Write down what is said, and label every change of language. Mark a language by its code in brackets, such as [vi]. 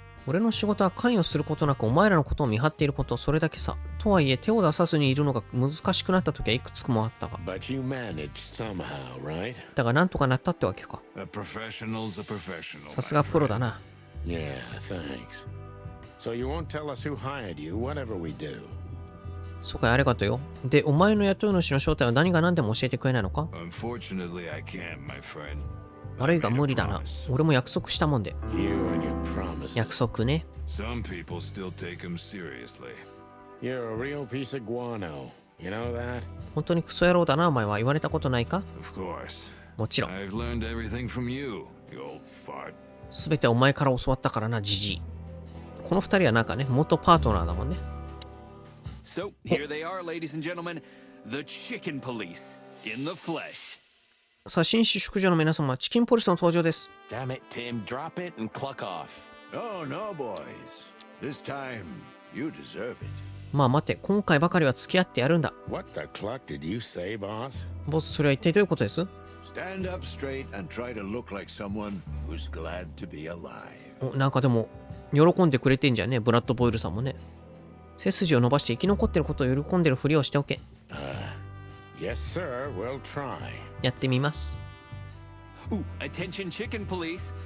[ja] 俺の仕事は関与することなくお前らのことを見張っていること、それだけさ。とはいえ手を出さずにいるのが難しくなった時はいくつもあったが。 [en] But you managed somehow, right? [ja] だがなんとかなったってわけか。 [en] A professional's a professional. [ja] さすがプロだな。 [en] Yeah, thanks. So you won't tell us who hired you, whatever we do? [ja] そうかい、ありがとうよ。で、お前の雇い主の正体は何が何でも教えてくれないのか？ [en] Unfortunately, I can't, my friend. [ja] 悪いが無理だな。俺も約束したもんで。 [en] You and your promises. [ja] 約束ね。 [en] Some people still take them seriously. You're a real piece of guano. You know that? [ja] 本当にクソ野郎だな、お前は。言われたことないか？ [en] Of course. [ja] もちろん。 [en] I've learned everything from you, you old fart. [ja] すべてお前から教わったからな、ジジイ。この二人はなんかね、元パートナーだもんね。 [en] So, here they are, ladies and gentlemen. The Chicken Police in the flesh. [ja] さあ、紳士淑女の皆様、チキンポリスの登場です。 [en] Damn it, Tim. Drop it and cluck off. Oh, no, boys. This time, you deserve it. [ja] まあ待て、今回ばかりは付き合ってやるんだ。 [en] What the cluck did you say, boss? [ja] ボス、それは一体どういうことです？ [en] Stand up straight and try to look like someone who's glad to be alive. [ja] お、なんかでも、喜んでくれてんじゃんね、ブラッド・ボイルさんもね。背筋を伸ばして生き残ってることを喜んでるふりをしておけ。 [en] Yes, sir. We'll try. [ja] やってみます。 [en] Ooh, attention, Chicken Police.